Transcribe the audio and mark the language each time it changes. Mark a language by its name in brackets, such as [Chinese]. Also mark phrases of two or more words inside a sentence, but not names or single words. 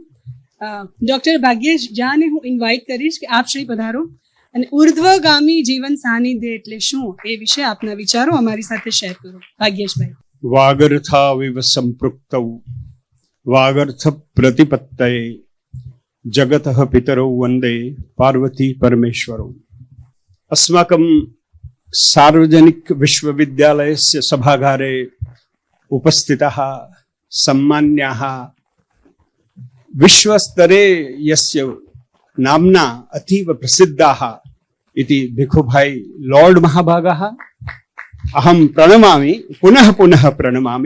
[Gujarati] ડૉક્ટર ભાગ્યેશ ઝાને હું ઇન્વાઇટ કરીશ કે આપ શ્રી પધારો અને ઉર્ધ્વગામી જીવન સાનિધ્ય એટલે શું એ વિશે આપના વિચારો અમારી સાથે શેર કરો. ભાગ્યેશભાઈ. [Sanskrit] વાગર્થાવિવ સંપૃક્તૌ વાગર્થ પ્રતિપત્તયે જગતઃ પિતરૌ વંદે પાર્વતી પરમેશ્વરૌ. अस्माकं सार्वजनिक विश्वविद्यालयस्य सभागारे उपस्थिताः सम्मान्याः विश्वस्तरे यस्य नाम्ना अतीव प्रसिद्धाः इति भिखुभाई लॉर्ड महाभागाः अहं प्रणमामि, पुनः पुनः प्रणमामि.